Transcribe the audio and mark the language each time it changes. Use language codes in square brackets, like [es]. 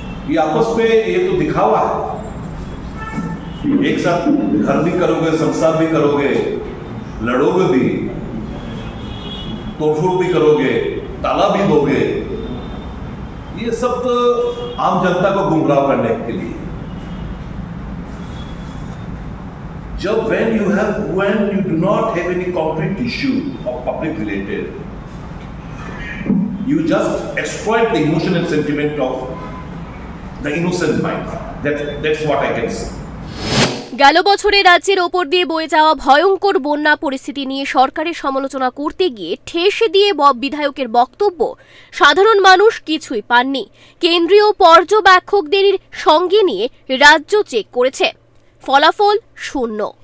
[hi] ये आपस में ये तो दिखावा है। एक साथ घर भी करोगे, संसार भी करोगे, लड़ोगे भी, तोड़फोड़ भी करोगे, ताला भी दोगे, ये सब तो आम जनता को गुमराह करने के लिए। [en] जब when you do not have any concrete issue of public related, you just exploit the emotion and sentiment of the innocent mind. That's what I can say. [bn] গেল বছরে রাজ্যের ওপর দিয়ে বয়ে যাওয়া ভয়ঙ্কর বন্যা পরিস্থিতি নিয়ে সরকারের সমালোচনা করতে গিয়ে ঠেস দিয়ে বিধায়কের বক্তব্য, সাধারণ মানুষ কিছুই পাননি। কেন্দ্রীয় পর্যবেক্ষকদের সঙ্গে নিয়ে রাজ্য চেক করেছে, ফলাফল শূন্য।